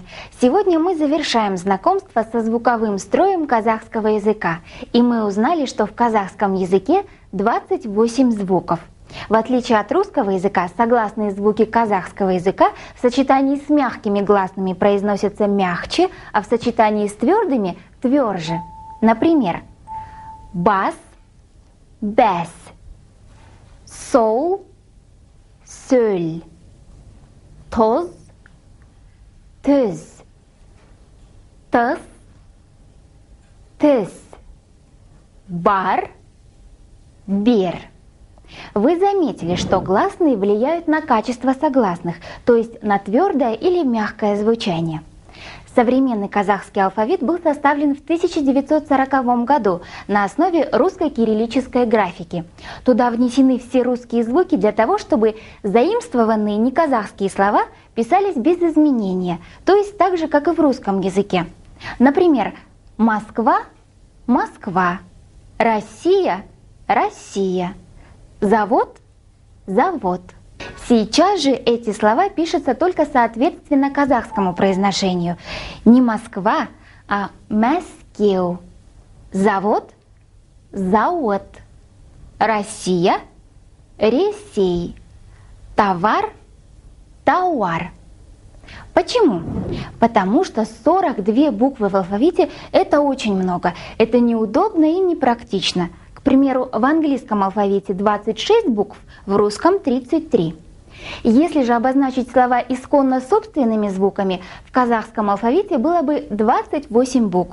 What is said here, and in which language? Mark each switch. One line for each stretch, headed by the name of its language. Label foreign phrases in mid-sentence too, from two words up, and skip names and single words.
Russian: Сегодня мы завершаем знакомство со звуковым строем казахского языка, и мы узнали, что в казахском языке 28 звуков. В отличие от русского языка, согласные звуки казахского языка в сочетании с мягкими гласными произносятся мягче, а в сочетании с твердыми – тверже. Например,
Kazakh: бас, бәс, сол, сөл, тоз, түз, тыс, тіс, бар, бер.
Russian: Вы заметили, что гласные влияют на качество согласных, то есть на твердое или мягкое звучание. Современный казахский алфавит был составлен в 1940 году на основе русской кириллической графики. Туда внесены все русские звуки для того, чтобы заимствованные неказахские слова писались без изменения, то есть так же, как и в русском языке. Например, Москва – Москва, Россия – Россия, завод – завод. Сейчас же эти слова пишутся только соответственно казахскому произношению. Не Москва, а Мәскеу. Завод – завод. Россия – Ресей. Товар – тауар. Почему? Потому что 42 буквы в алфавите – это очень много. Это неудобно и непрактично. К примеру, в английском алфавите 26 букв, в русском 33. Если же обозначить слова исконно собственными звуками, в казахском алфавите было бы 28 букв.